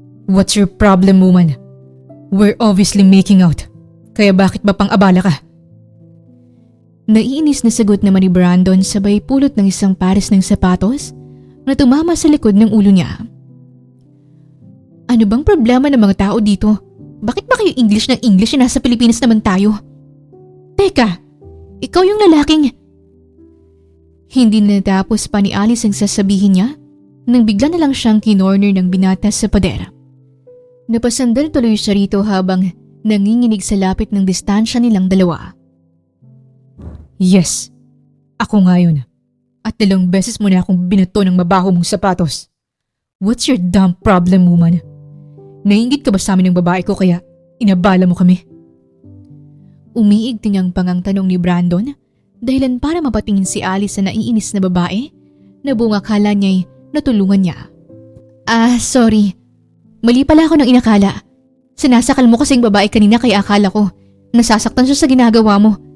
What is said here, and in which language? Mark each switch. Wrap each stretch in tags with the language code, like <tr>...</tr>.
<en>What's your problem, woman? We're obviously making out.</en> <tl>Kaya bakit ba pang-abala ka? Naiinis na sagot naman ni Brandon sabay pulot ng isang pares ng sapatos na tumama sa likod ng ulo niya. Ano bang problema ng mga tao dito? Bakit ba kayo English ng English na nasa Pilipinas naman tayo? Teka, ikaw yung lalaking... Hindi na natapos pa ni Alice ang sasabihin niya nang bigla na lang siyang kinorner ng binata sa pader. Napasandal tuloy siya rito habang nanginginig sa lapit ng distansya nilang dalawa. Yes, ako nga yun. At 2 beses mo na akong binato ng mabaho mong sapatos.</tl> <en>What's your damn problem, woman?</en> <tl>Nainggit ka ba sa amin ng babae ko kaya inabala mo kami? Umiig tingang pangang tanong ni Brandon dahilan para mapatingin si Alice sa naiinis na babae na buong akala niya'y natulungan niya. Sorry. Mali pala ako ng inakala. Sinasakal mo kasing babae kanina kaya akala ko nasasaktan siya sa ginagawa mo.</tl>